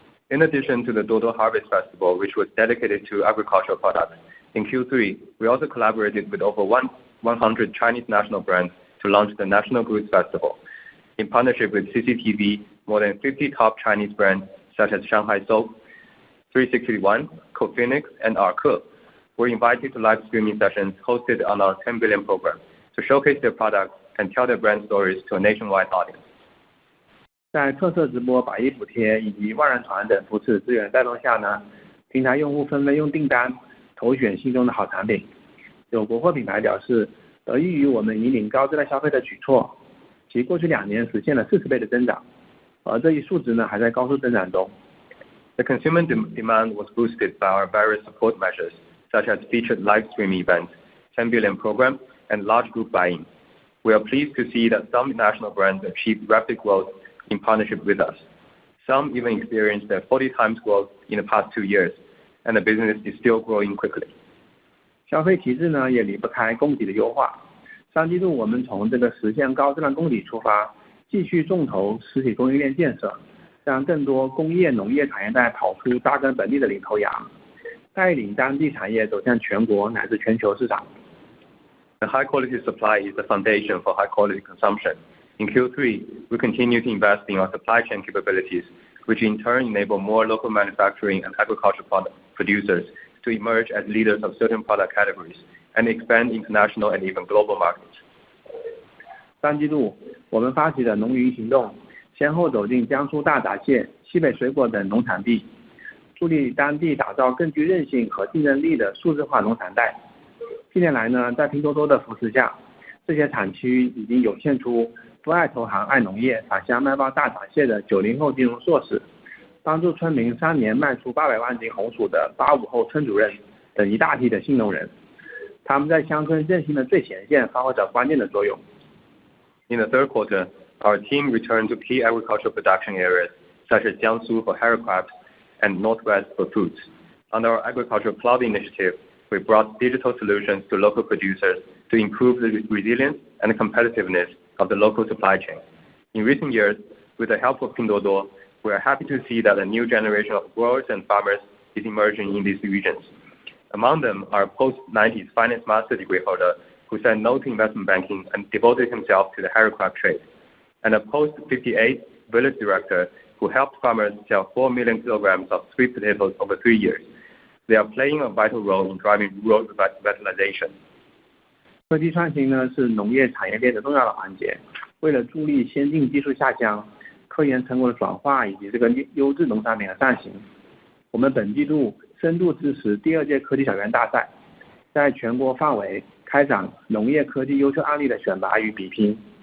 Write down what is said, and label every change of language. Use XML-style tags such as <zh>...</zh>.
<en>In addition to the Duoduo Harvest Festival, which was dedicated to agricultural products, in Q3, we also collaborated with over 100 Chinese national brands to launch the National Goods Festival. In partnership with CCTV, more than 50 top Chinese brands such as Shanghai Soap, 361, Co-Phoenix, and Arke were invited to live streaming sessions hosted on our 10 billion program to showcase their products and tell their brand stories to a nationwide audience.</en> <zh>在特色直播、百亿补贴以及万人团等扶持资源带动下呢，平台用户纷纷用订单投选心中的好产品。有国货品牌表示，得益于我们引领高质量消费的举措，其过去2年实现了40倍的增长，而这一数值呢还在高速增长中。</zh> <en>The consumer demand was boosted by our various support measures, such as featured live streaming events, 10 billion program, and large group buying. We are pleased to see that some national brands achieved rapid growth in partnership with us. Some even experienced a 40 times growth in the past 2 years, and the business is still growing quickly.</en> <zh>消费体制呢也离不开供给的优化。 3季度我们从这个实现高质量供给出发，继续重投实体供应链建设，让更多工业农业产业带跑出扎根本地的领头羊，带领当地产业走向全国乃至全球市场。</zh> <en>The high quality supply is the foundation for high quality consumption. In Q3, we continue to invest in our supply chain capabilities, which in turn enable more local manufacturing and agricultural product producers to emerge as leaders of certain product categories and expand international and even global markets.</en> <zh>3季度，我们发起的农云行动，先后走进江苏大闸蟹、西北水果等农产地，助力当地打造更具韧性和竞争力的数字化农产带。近年来呢，在拼多多的扶持下，这些产区已经涌现出不爱投行爱农业返乡卖爆大闸蟹的90后金融硕士，帮助村民3年卖出800万斤红薯的85后村主任等一大批的新农人，他们在乡村振兴的最前线发挥着关键的作用。</zh> <en>In the third quarter, our team returned to key agricultural production areas such as Jiangsu for handicrafts and Northwest for foods. Under our agricultural cloud initiative, we brought digital solutions to local producers to improve the resilience and competitiveness of the local supply chain. In recent years, with the help of Pinduoduo, we are happy to see that a new generation of growers and farmers is emerging in these regions. Among them are a post-90s finance master degree holder who said no to investment banking and devoted himself to the handicraft trade, and a post-58 village director who helped farmers sell 4 million kilograms of sweet potatoes over 3 years. They are playing a vital role in driving rural revitalization.</en> <zh>科技创新呢是农业产业链的重要的环节，为了助力先进技术下乡、科研成果的转化以及这个优质农产品的上行，我们本季度深度支持第2届科技小园大赛，在全国范围开展农业科技优秀案例的选拔与比拼。</zh>